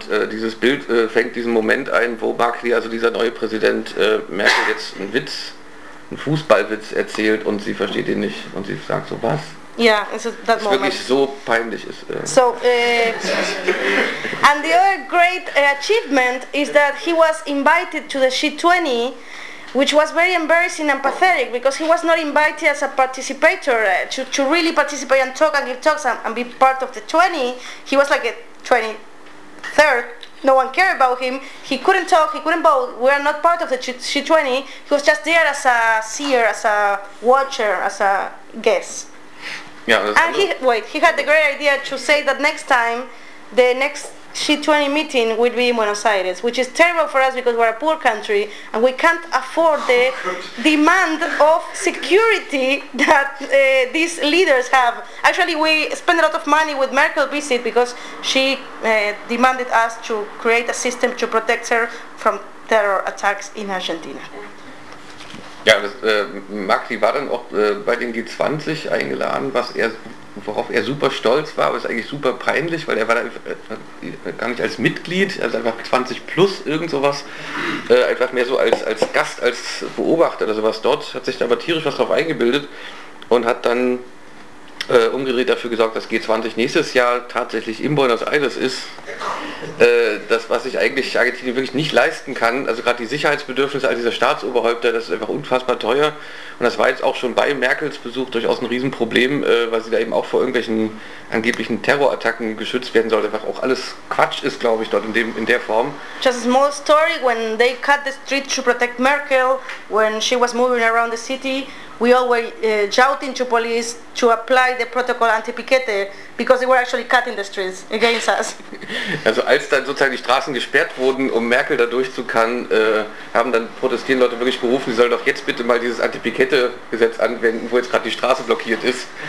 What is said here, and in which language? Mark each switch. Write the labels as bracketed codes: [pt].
[de] Dieses Bild fängt diesen Moment ein, wo Macri, also dieser neue Präsident, Merkel jetzt einen Witz, einen Fußballwitz erzählt und sie versteht ihn nicht und sie sagt so, was? [en] Yeah, so that moment. [de] Wirklich so peinlich ist. [en] And the other great achievement is that he was invited to the G20, which was very embarrassing and pathetic because he was not invited as a participator to really participate and talk and give talks and be part of the 20. He was like a 23rd, no one cared about him, he couldn't talk, he couldn't vote, we are not part of the G20, he was just there as a seer, as a watcher, as a guest. Yeah, and he had the great idea to say that next time, the next G20 meeting will be in Buenos Aires, which is terrible for us because we're a poor country and we can't afford the demand of security that these leaders have. Actually, we spend a lot of money with Merkel visit because she demanded us to create a system to protect her from terror attacks in Argentina. [de] Ja, das, Macri war dann auch bei den G20 eingeladen, worauf er super stolz war, aber ist eigentlich super peinlich, weil er war da gar nicht als Mitglied, also einfach 20 plus irgend sowas, einfach mehr so als Gast, als Beobachter oder sowas dort, hat sich da aber tierisch was drauf eingebildet und hat dann umgedreht dafür gesorgt, dass G20 nächstes Jahr tatsächlich in Buenos Aires ist. Das, was sich eigentlich Argentinien wirklich nicht leisten kann, also gerade die Sicherheitsbedürfnisse all dieser Staatsoberhäupter, das ist einfach unfassbar teuer. Und das war jetzt auch schon bei Merkels Besuch durchaus ein Riesenproblem, weil sie da eben auch vor irgendwelchen angeblichen Terrorattacken geschützt werden sollte, was auch alles Quatsch ist, glaube ich, dort in der Form. [en] Just a small story, when they cut the street to protect Merkel, when she was moving around the city, we all were shouting to police to apply the protocol anti-piquete, because they were actually cutting the streets against us. [de] Also als dann sozusagen die Straßen gesperrt wurden, um Merkel da durchzukommen, haben dann protestierende Leute wirklich gerufen, sie sollen doch jetzt bitte mal dieses Anti-Piquette-Gesetz anwenden, wo jetzt gerade die Straße blockiert ist.